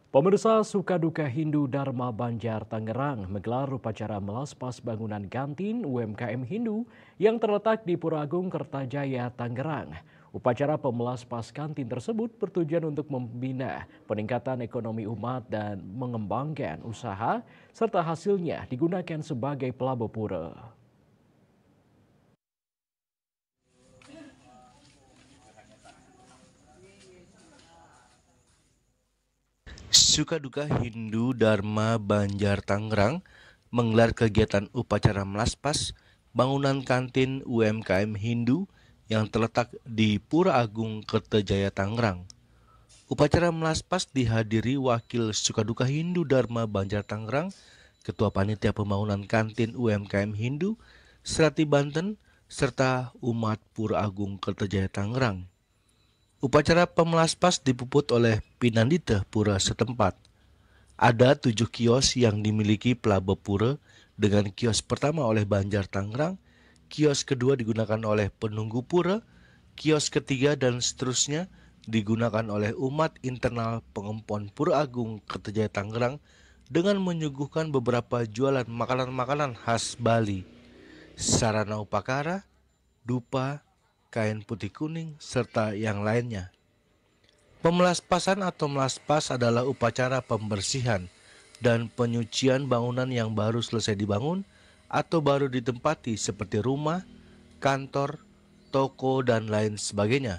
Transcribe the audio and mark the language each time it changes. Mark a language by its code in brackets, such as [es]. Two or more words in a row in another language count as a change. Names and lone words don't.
[id] Pemirsa Suka Duka Hindu Dharma Banjar Tangerang menggelar upacara melaspas bangunan kantin UMKM Hindu yang terletak di Pura Agung Kertajaya, Tangerang. Upacara pemelaspas kantin tersebut bertujuan untuk membina peningkatan ekonomi umat dan mengembangkan usaha, serta hasilnya digunakan sebagai pelabur pura. Suka Duka Hindu Dharma Banjar Tangerang menggelar kegiatan upacara melaspas bangunan kantin UMKM Hindu yang terletak di Pura Agung Kertajaya, Tangerang. Upacara melaspas dihadiri Wakil Suka Duka Hindu Dharma Banjar Tangerang, Ketua Panitia Pembangunan Kantin UMKM Hindu, Serati Banten, serta umat Pura Agung Kertajaya Tangerang. Upacara pemelaspas dipuput oleh Pinandita Pura setempat. Ada 7 kios yang dimiliki pelabur pura, dengan kios pertama oleh Banjar Tangerang, kios kedua digunakan oleh penunggu pura, kios ketiga dan seterusnya digunakan oleh umat internal pengempon Pura Agung Kertajaya Tangerang dengan menyuguhkan beberapa jualan makanan-makanan khas Bali, sarana upakara, dupa, kain putih kuning, serta yang lainnya. Pemelaspasan atau melaspas adalah upacara pembersihan dan penyucian bangunan yang baru selesai dibangun atau baru ditempati seperti rumah, kantor, toko, dan lain sebagainya.